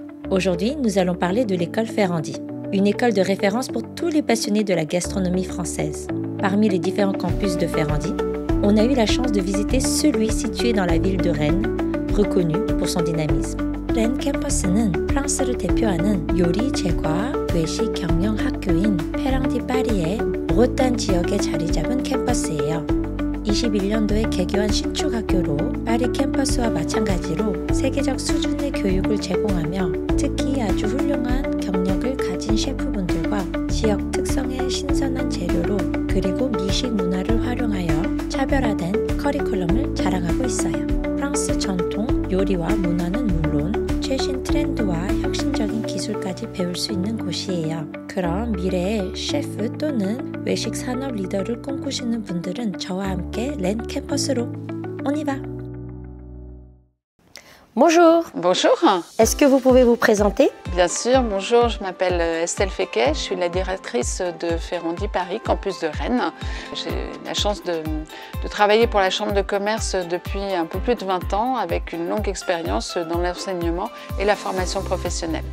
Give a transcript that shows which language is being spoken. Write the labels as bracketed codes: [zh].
[fr] Aujourd'hui, nous allons parler de l'école Ferrandi, une école de référence pour tous les passionnés de la gastronomie française. Parmi les différents campus de Ferrandi, on a eu la chance de visiter celui situé dans la ville de Rennes, reconnu pour son dynamisme. [ko] 렌 캠퍼스는 프랑스를 대표하는 요리 제과 외식 경영 학교인 페랑디 파리의 브로탄 지역에 자리 잡은 캠퍼스예요. 21년도에 개교한 신축 학교로 파리 캠퍼스와 마찬가지로 세계적 수준의 교육을 제공하며 특히 아주 훌륭한 경력을 가진 셰프분들과 지역 특성의 신선한 재료로 그리고 미식 문화를 활용하여 차별화된 커리큘럼을 자랑하고 있어요. 프랑스 전통 요리와 문화는 물론 최신 트렌드와 혁신적인 기술까지 배울 수 있는 곳이에요. 그럼 미래의 셰프 또는 외식 산업 리더를 꿈꾸시는 분들은 저와 함께 렌 캠퍼스로 [fr] On y va! Bonjour! Bonjour! Est-ce que vous pouvez vous présenter? Bien sûr, bonjour, je m'appelle Estelle Féquet, je suis la directrice de Ferrandi Paris, campus de Rennes. J'ai la chance de travailler pour la Chambre de commerce depuis un peu plus de 20 ans avec une longue expérience dans l'enseignement et la formation professionnelle.